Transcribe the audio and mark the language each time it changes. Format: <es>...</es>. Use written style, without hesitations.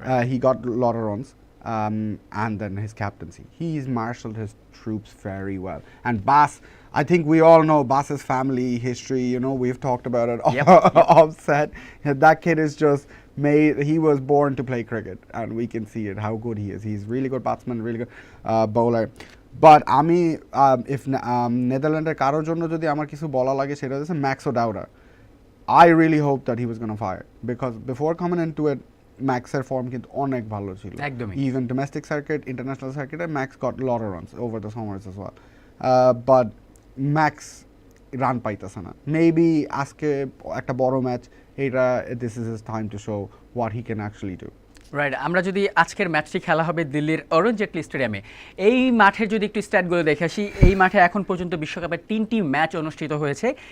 <en>He got a lot of runs, and then his captaincy, he's marshaled his troops very well. And Bass, I think we all know Bass's family history, we've talked about it offset. That kid is just he was born to play cricket, and we can see it how good he is. He's really good batsman, really good bowler.</en> <bn>But আমি if নেদারল্যান্ডের কারোর জন্য যদি আমার কিছু বলা লাগে সেটা হচ্ছে max ওডাউডা।</bn> <en>I really hope that he was going to fire, because before coming into it</en> <bn>ম্যাক্সের ফর্ম কিন্তু অনেক ভালো ছিল, একদমই।</bn> <en>even domestic circuit, international সার্কিটে Max got lot of runs over the summers as well, but Max run</en> <bn>পাইতেছে না।</bn> <en>maybe</en> <bn>আজকে একটা বড় ম্যাচ, এইটা</bn> <en>This is his time to show what he can actually do. Right.</en> <bn>আমরা যদি আজকের ম্যাচটি খেলা হবে দিল্লির অরুণ জেটলি স্টেডিয়ামে, এই মাঠের যদি একটু স্ট্যাটগুলো দেখে আসি, এই মাঠে এখন পর্যন্ত বিশ্বকাপের 3টি ম্যাচ অনুষ্ঠিত হয়েছে।</bn>